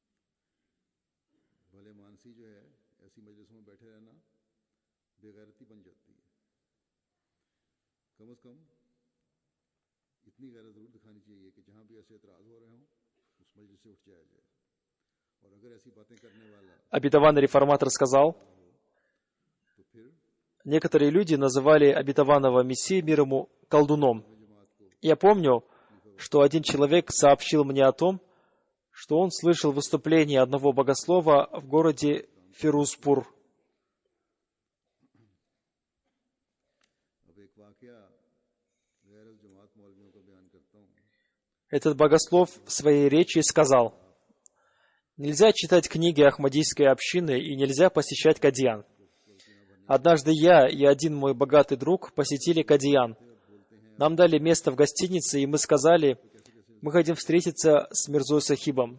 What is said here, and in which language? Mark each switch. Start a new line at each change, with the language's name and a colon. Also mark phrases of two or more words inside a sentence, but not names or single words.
Urdu: بھلے مانسی جو ہے ایسی مجلسوں میں بیٹھے رہنا بےغیرتی بن جاتی ہے. کم سے کم اتنی غیرت ضرور دکھانی چاہیے کہ جہاں بھی ایسے اعتراض ہو رہے ہوں اس مجلس سے اٹھ جایا جائے اور اگر ایسی باتیں کرنے والا
Russian: Обетованный реформатор сказал,
Urdu: تو پھر
Russian: некоторые люди называли обетованного Мессию мир ему колдуном. Я помню, что один человек сообщил мне о том, что он слышал выступление одного богослова в городе Фирузпур.
Urdu: اب ایک واقعہ غیرت جماعت مولویوں کا بیان کرتا ہوں.
Russian: Этот богослов в своей речи сказал: «Нельзя читать книги Ахмадийской общины и нельзя посещать Кадьян. Однажды я и один мой богатый друг посетили Кадьян. Нам дали место в гостинице, и мы сказали, мы хотим встретиться с Мирзой Сахибом.